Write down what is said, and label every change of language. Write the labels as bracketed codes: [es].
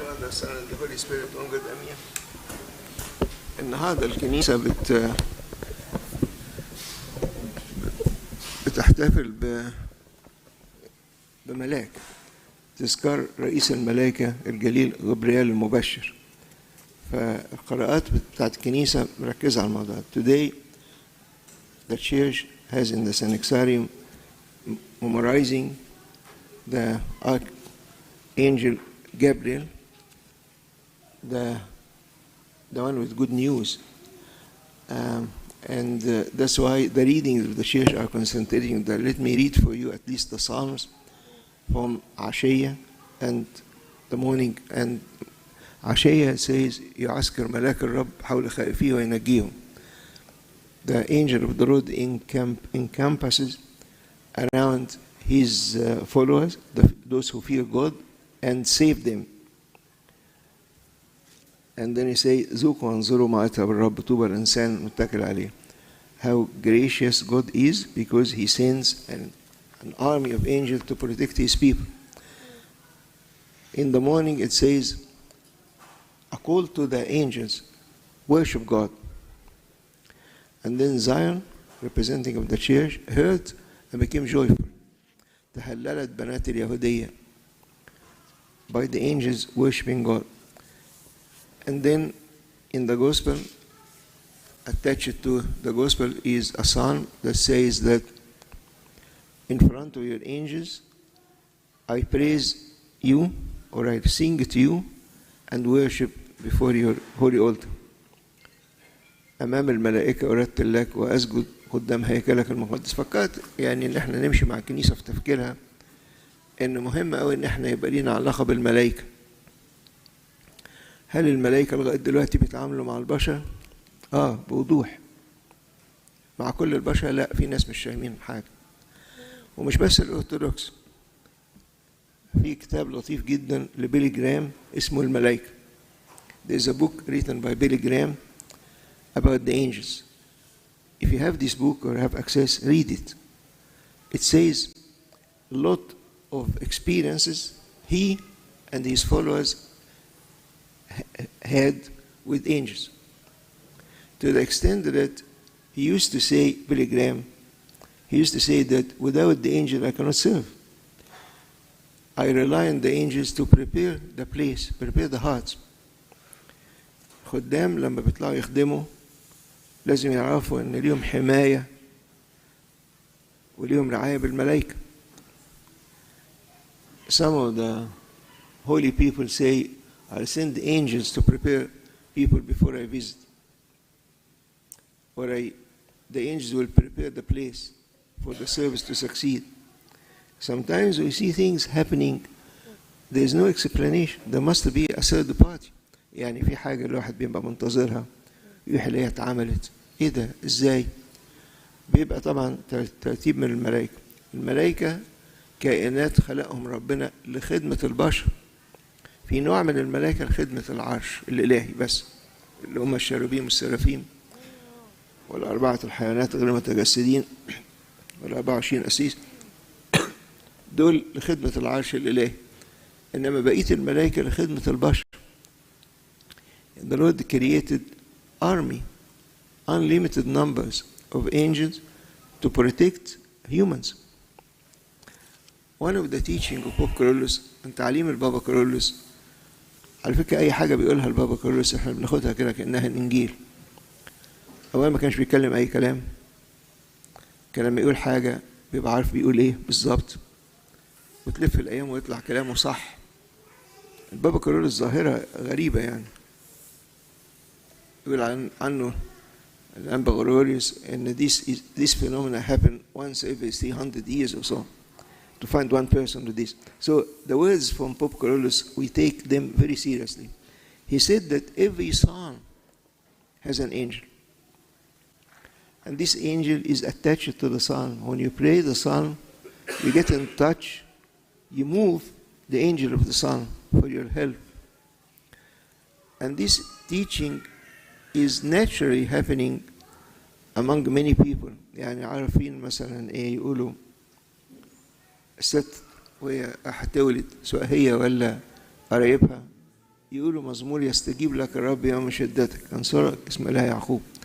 [en] Son and the Holy Spirit one good أمين. [ar] النهارده الكنيسة بتحتفل بملاك تذكار رئيس الملائكة الجليل غبريال المبشر. فالقراءات بتاعت الكنيسة مركزة على الموضوع. [en] Today the church has in the Sanexarium memorizing the Archangel Gabriel, the one with good news. And that's why the readings of the church are concentrating that. Let me read for you at least the Psalms from Ashaya and the morning. And Ashaya says, [ar] يعسكر ملاك الرب حول خائفيه وينجيهم. [en] The angel of the Lord encompasses around his followers, those who fear God, and save them. And then he says, [ar] ذوقوا وانظروا ما أتى بالرب طوبى الإنسان متكل عليه. [en] How gracious God is, because he sends an army of angels to protect his people. In the morning it says, a call to the angels, worship God. And then Zion, representing of the church, heard and became joyful. [ar] تهللت بنات اليهودية [en] by the angels worshiping God. And then in the gospel, attached to the gospel is a psalm that says that in front of your angels, I praise you, or I sing to you, and worship before your holy altar. [ar] أمام الملائكة أرتل لك وأسجد قدام هيكلك المقدس. فكرت يعني إن إحنا نمشي مع الكنيسة في تفكيرها إن مهم أوي إن إحنا يبقى لينا علاقة بالملائكة. هل الملائكة لغاية دلوقتي بيتعاملوا مع البشر؟ بوضوح. مع كل البشر لا، في ناس مش فاهمين حاجة. ومش بس الأرثوذكس. في كتاب لطيف جدا لبيلي جرام اسمه الملائكة. [en] There is a book written by Billy Graham about the angels. If you have this book or have access, read it. It says a lot of experiences he and his followers had with angels. To the extent that he used to say, Billy Graham, he used to say that without the angel I cannot serve. I rely on the angels to prepare the place, prepare the hearts. [ar] خدام لما بيطلعوا يخدموا لازم يعرفوا ان ليهم حماية وليهم رعاية بالملائكة. [en] Some of the holy people say, I'll send the angels to prepare people before I visit. Or the angels will prepare the place for the service to succeed. Sometimes we see things happening, there is no explanation. There must be a third party. [ar] يعني في حاجة الواحد بيبقى منتظرها يروح يلاقيها اتعملت. ايه ده؟ ازاي؟ بيبقى طبعا ترتيب من الملائكة. الملائكة كائنات خلقهم ربنا لخدمة البشر. في نوع من الملائكة لخدمة العرش الإلهي بس، اللي هم الشيروبيم والسرافيم والأربعة الحيوانات غير متجسدين وال24 قسيس، دول لخدمة العرش الإلهي. إنما بقية الملائكة لخدمة البشر. [en] The Lord created army, unlimited numbers of angels to protect humans. One of the teaching of Pope Carolus [ar] من تعليم البابا كارولوس، على فكرة أي حاجة بيقولها البابا كارولوس إحنا بناخدها كده كأنها الإنجيل. أولا ما كانش بيتكلم أي كلام. كان لما يقول حاجة بيبقى عارف بيقول إيه بالظبط. وتلف الأيام ويطلع كلامه صح. البابا كارولوس ظاهرة غريبة يعني. يقول عنه الأنبا غروريوس إن [en] this phenomena happen once every 300 years or so. To find one person to this. So the words from Pope Carolus, we take them very seriously. He said that every psalm has an angel. And this angel is attached to the psalm. When you pray the psalm, you get in touch, you move the angel of the psalm for your help. And this teaching is naturally happening among many people. [ar] يعني عارفين مثلا ايه يقولوا الست وهي هتولد سواء هي ولا قرايبها يقولوا مزمور يستجيب لك الرب يوم شدتك، انصرك اسم الله يعقوب.